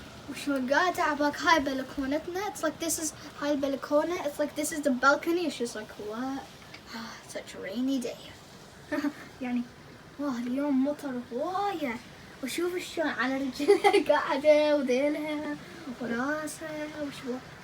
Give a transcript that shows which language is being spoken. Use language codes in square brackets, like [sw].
[ar] وشلون قاعدة عباك هاي بلكونتنا. [en] It's like this is [ar] هاي البلكونة. [en] It's like this is the balcony. She's like, what? Such a rainy day. [ar] يعني واه اليوم مطر هواية. وشوف شلون على رجلها قاعدة وذيلها وراسها وشو.